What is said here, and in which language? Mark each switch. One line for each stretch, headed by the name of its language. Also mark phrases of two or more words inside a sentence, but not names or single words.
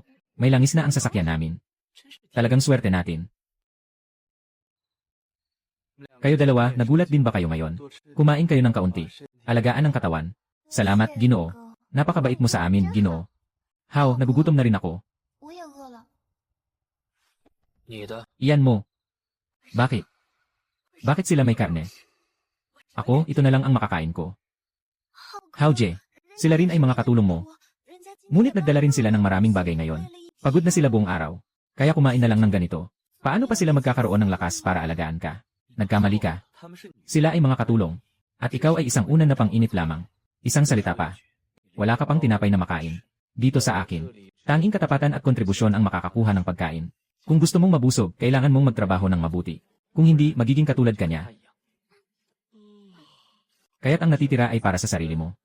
Filipino: May langis na ang sasakyan namin. Talagang swerte natin. Kayo dalawa, nagulat din ba kayo ngayon? Kumain kayo ng kaunti. Alagaan ang katawan. Salamat, Ginoo. Napakabait mo sa amin, Ginoo. Hao, nagugutom na rin ako.
Chinese: 我也饿了。你的
Filipino: Iyan mo. Bakit? Bakit sila may karne? Ako, ito na lang ang makakain ko. Haoje, sila rin ay mga katulong mo. Ngunit nagdala rin sila ng maraming bagay ngayon. Pagod na sila buong araw. Kaya kumain na lang ng ganito. Paano pa sila magkakaroon ng lakas para alagaan ka? Nagkamali ka.
Chinese: 他们是你
Filipino: Sila ay mga katulong. At ikaw ay isang unan na pang-init lamang. Isang salita pa. Wala ka pang tinapay na makain. Dito sa akin. Tanging katapatan at kontribusyon ang makakakuha ng pagkain. Kung gusto mong mabusog, kailangan mong magtrabaho ng mabuti. Kung hindi, magiging katulad ka niya. Kaya't ang natitira ay para sa sarili mo.